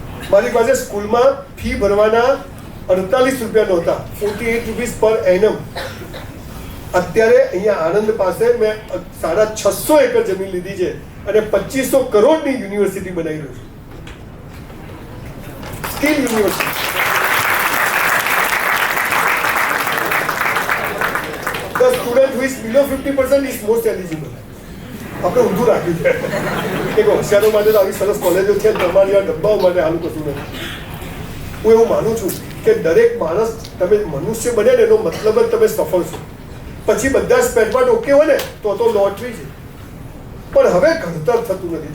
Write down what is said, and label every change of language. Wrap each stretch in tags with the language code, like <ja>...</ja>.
<gu>મારી પાસે સ્કૂલમાં ફી ભરવાના 48 રૂપિયા નહોતા, 48 રૂપીસ પર એનમ. અત્યારે અહીંયા આણંદ પાસે મેં 650 એકર જમીન લીધી છે અને 2500 કરોડની યુનિવર્સિટી બનાવી રહ્યો છું, skill university.</gu> <en>The student who is below 50% is most eligible.</en> <gu>આપણે ઊંધું રાખ્યું છે કે હોશિયારો માટે તો આવી સરસ કોલેજો છે, તમારી આ ડબ્બાઓ માટે આનું કશું નથી. હું એવું માનું છું કે દરેક માણસ, તમે મનુષ્ય બને ને એનો મતલબ જ તમે સફળ છો. પછી બધા સ્પેરપાર્ટ ઓકે હોય ને તો લોટરી છે. પણ હવે ઘડતર થતું નથી.</gu>